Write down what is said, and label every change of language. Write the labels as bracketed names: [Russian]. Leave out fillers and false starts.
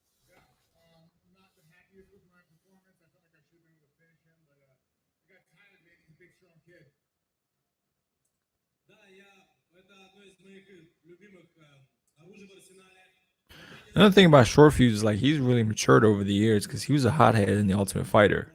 [English] Yeah, I'm not the happiest with my performance. I felt like I should have been able to finish him, but I got tired, man. He's a big, strong kid. [Russian] Да, это одно из моих любимых оружий в арсенале. [English] Another thing about short fuse is like he's really matured over the years because he was a hothead in the Ultimate Fighter.